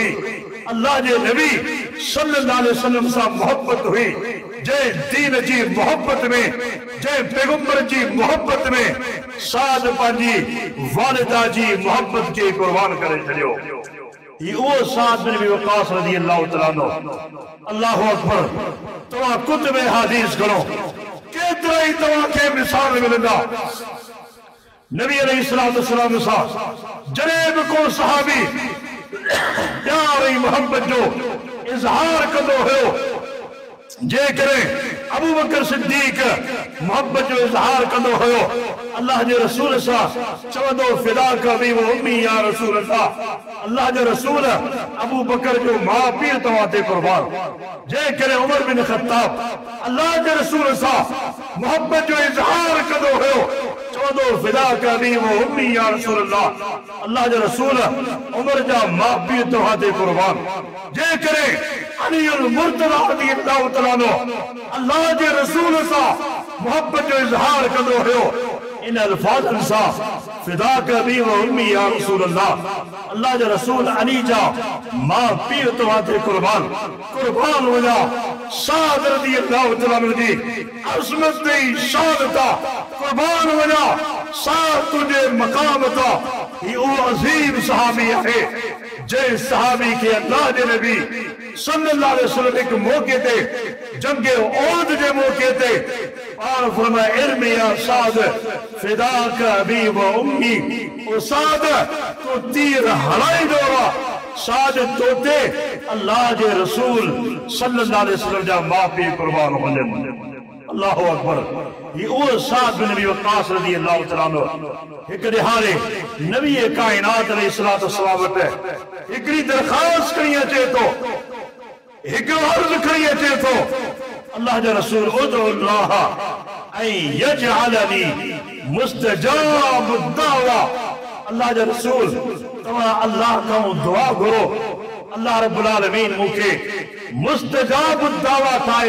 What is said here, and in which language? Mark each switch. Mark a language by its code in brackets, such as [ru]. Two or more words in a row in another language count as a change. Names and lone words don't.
[sd] अल्लाह जे नबी [ar] صلى الله عليه وسلم [sd] सां मोहब्बत हुई। जंहिं दीन जी मोहब्बत में, जंहिं पैगंबर जी मोहब्बत में साद पंहिंजी वालिदा जी मोहब्बत खे कुर्बान करे छॾियो। ही उहो साद बिन अबी वक्कास [ar] رضي الله تعالى عنه. الله أكبر. [sd] तव्हां कुतुब हदीस करो, केतिरा ई तव्हांखे मिसाल मिलंदा। नबी [ar] عليه الصلاة والسلام [sd] सां जॾहिं बि को सहाबी प्यार ऐं मोहब्बत जो इज़हार कंदो हुयो, जेकॾहिं अबू बकर सिद्दीक मोहब्बत जो इज़हार कंदो हुयो, अल्लाह जे रसूल सां चवंदो, [ar] فداك أبي وأمي يا رسول الله, [sd] अल्लाह जो रसूल अबू बकर जो माउ पीउ तव्हां ते कुर्बान। जेकॾहिं उमर बिन ख़त्ताब अल्लाह जे रसूल सां मोहब्बत जो इज़हार कंदो हुयो, चवंदो, [ar] فداك أبي وأمي يا رسول الله, [sd] अल्लाह जो रसूल उमर जा माउ पीउ तव्हां ते कुर्बान। जेकॾहिं अलीउल मुर्तज़ा [ar] رضي الله تعالى عنه [sd] अल्लाह जे रसूल सां मोहब्बत जो इज़हार कंदो हुयो इन अल्फाज़नि सां [ar] فداك أبي وأمي يا رسول الله [sd] अल्लाह जे रसूल अली जा मां पीउ तव्हां ते कुर्बान वञा साद [ar] رضي الله تعالى عنه [sd] जी अज़मत ते शान तां कुर्बान वञा साद तुंहिंजे मक़ाम तां ही उहो अज़ीम सहाबी आहे जे सहाबी के अल्लाह जे नबी [ar] صلى الله عليه وسلم [sd] एक मौके ते जंगे ओहद जे मौके ते पाण फरमाए [ar] ارم يا سعد فداك أبي وأمي [sd] ओ साद तो तीर हलाईंदो साद तोते अल्लाह जे रसूल [ar] صلى الله عليه وسلم [sd] जा मां पीउ कुर्बान वञनि [ar] الله أكبر [sd] ये ओ साद बिन नबी वक़ास [ar] رضي الله تعالى عنه [sd] एक दिहाड़े नबी कायनात [ar] عليه الصلاة والسلام [sd] वटि हिकिड़ी दरख़्वास्त खणी अचे थो एक अर्ज़ खणी अचे थो अल्लाह जा रसूल [ar] ادع الله أن يجعلني مستجاب الدعوة [sd] अल्लाह जा रसूल तव्हां अल्लाह खां दुआ घुरो अल्लाह [ar] رب العالمين [sd] मूंखे [ar] مستجاب الدعوة [sd] ठाहे